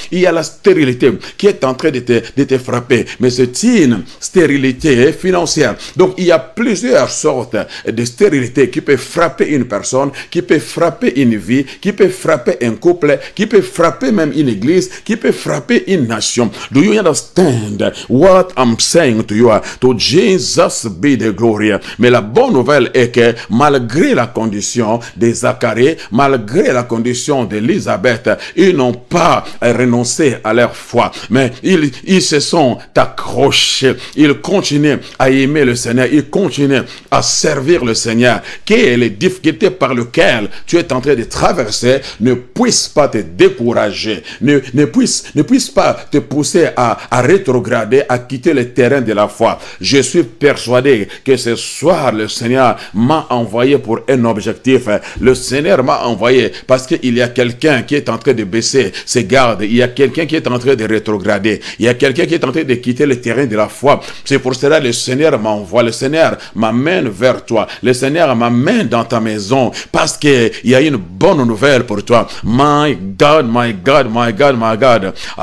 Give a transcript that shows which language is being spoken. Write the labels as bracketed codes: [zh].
[fr] Il y a la stérilité qui est en train de te frapper. Mais c'est une stérilité financière. Donc, il y a plusieurs sortes de stérilité qui peut frapper une personne, qui peut frapper une vie, qui peut frapper un couple, qui peut frapper même une église, qui peut frapper une nation. [en] Do you understand what I'm saying to you? To Jesus be the glory. [fr] Mais la bonne nouvelle est que malgré la condition de Zacharie, malgré la condition d'Élisabeth, ils n'ont pas renoncé à leur foi. Mais ils se sont accrochés. Ils continuent à aimer le Seigneur. Ils continuent à servir le Seigneur. Que les difficultés par lesquelles tu es en train de traverser ne puissent pas te décourager, ne puissent pas te pousser à rétrograder, à quitter le terrain de la foi. Je suis persuadé que ce soir, le Seigneur m'a envoyé pour un objectif. Le Seigneur m'a envoyé parce qu'il y a quelqu'un qui est en train de baisser ses gardes. Il y a quelqu'un qui est en train de rétrograder. Il y a quelqu'un qui est en train de quitter le terrain de la foi. C'est pour cela que le Seigneur m'envoie. Le Seigneur m'amène vers toi. Le Seigneur m'amène dans ta maison parce qu'il y a une bonne nouvelle pour toi. [en] My God, my God, my God, my God.